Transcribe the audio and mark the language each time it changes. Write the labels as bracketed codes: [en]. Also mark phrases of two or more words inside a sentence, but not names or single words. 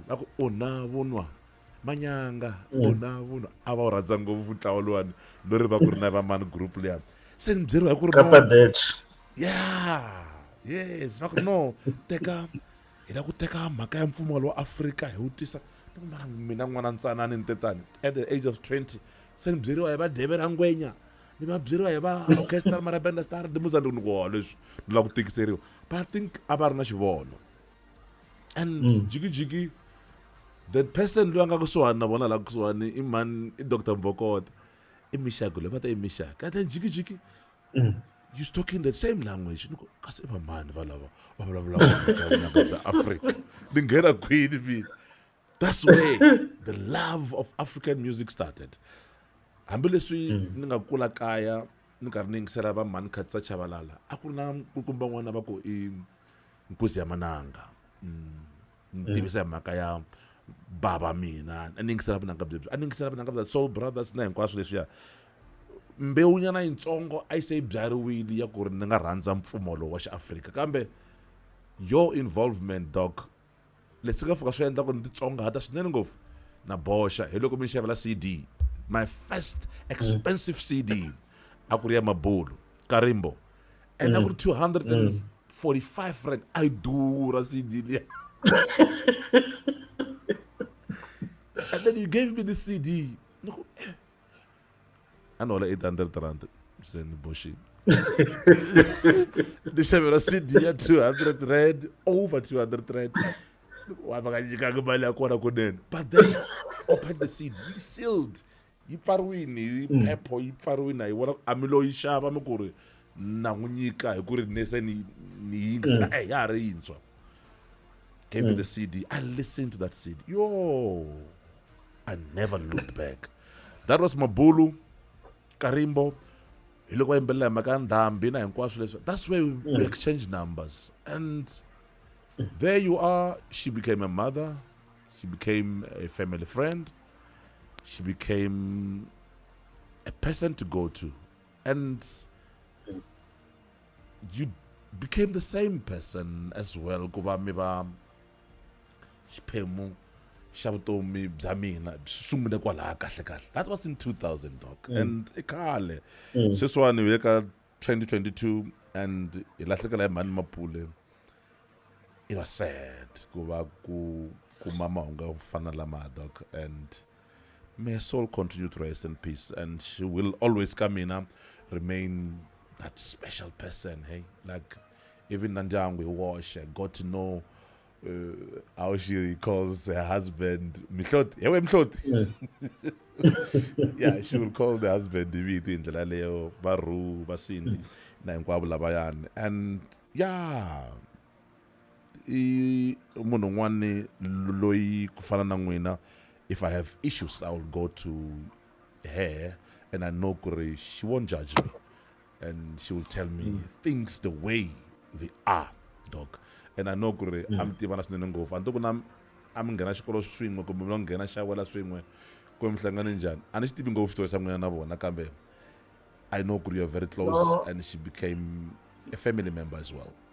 [ts] Va ku ona vunwa Manyanga, ona vunwa a va wu rhandza ngopfu ntlawa lowani no ri va ku ri na va mani group liyani. Se ni byeriwa hi ku ri Kapadet. [en] yeah, yes, [ts] va ku no teka hi la ku teka mhaka ya mfumo wa Afrika hi wu tisa. Ni ku mara mina n'wana ntsanani ni te tani [en] at the age of 20. [ts] Se ni byeriwa hi va Debe ra Ngwenya, ni va byeriwa hi va Orchestra Marabenda Star de Mozambique. Ni ku leswi ni la ku tikiseriwa, [en] but I think a va ri na xivono. [ts] And jigijigi [en] the person [ts] loyi a nga kusuhani na vona laha kusuhani i mani i Dr. Mbokotlo. I mixaka leyi va ta i mixaka. [en] And then jigijigi you talking the same language. [ts] Ni ku kasi va mani valava va vulavula ka Africa. Ni nghena kwini mina. [en] That's where the love of African music started. [ts] Hambileswi ni nga kula kaya ni karhi ni yingisela va Mani Khatisa Chabalala, a ku ri na nkulukumba n'wana va ku i Nkosi ya Mananga. Ni tivisa hi mhaka ya bava mina. A ni yingisela vunanga byebyi, a ni yingisela vunanga bya Soul Brothers na hinkwaswo leswiya. Mbewunyana yitsongo a yi se yi byariwile ya ku ri ni nga rhandza mfumo lowu wa xiAfrika. [en] Kambe your involvement doc, [ts] leswi nga fika swi endla ku ni titsongahata swinene ngopfu na boxa hi loko mi xavela CD. [en] My first expensive CD [ts] a ku ri ya Mabulu Karimbo, and a ku ri 245 rand. I durha CD liya. [en] And then you gave me the CD. I know like 800 rand. Send bullshit. [ts] Ni xavela CD ya 200 rand, over 200 rand. Wa va ka nyikanga mali ya kona kunene. [en] But then open the CD, you sealed. [ts] Yi pfariwini hi phepho, yi pfariwini hi vona a mi lo yi xava mi ku ri na n'wi nyika hi ku ri ni se ni yingisela ya ha ri yintshwa. [en] Gave me the CD. I listened to that CD. Yo, I never looked back. That was Mabulu Karimbo. Hi loko va yimbelela hi mhaka ya ndhambi na hinkwaswo leswi. That's where we exchanged numbers. And there you are. She became a mother. She became a family friend. She became a person to go to. And you became the same person as well. [ts] Kuva mi va xiphemu xa vutomi bya mina sungule kwalaha kahle kahle. [en] That was in 2000 doc. [ts] And i khale sweswiwani hi eka 2022 and hi lahlekela hi Mhani Mapule. [en] It was sad [ts] ku va ku kuma mahungu yo fana lama doc. [en] And may her soul continue to rest in peace, and she will always remain that special person. Hey, like even Nanjang we watch, I got to know how she calls her husband Mihloti. Yeah, she will call the husband [ts] indlela leyo baru basindi na hinkwavo labayani. [en] And yeah, munhu un'wani loyi ku fana na n'wina, if I have issues I will go to her, and I know she won't judge me, and she will tell me things the way they are, dog. And I know I'm [ts] tivana swinene ngopfu anto ku na mi nghena xikolo swin'we kumbe mi lo nghena xawela swin'we kumbe mi hlangane njhani, a ni xi tivi ngopfu xitori xa n'wina na vona, kambe [en] I know you're very close, and she became a family member as well.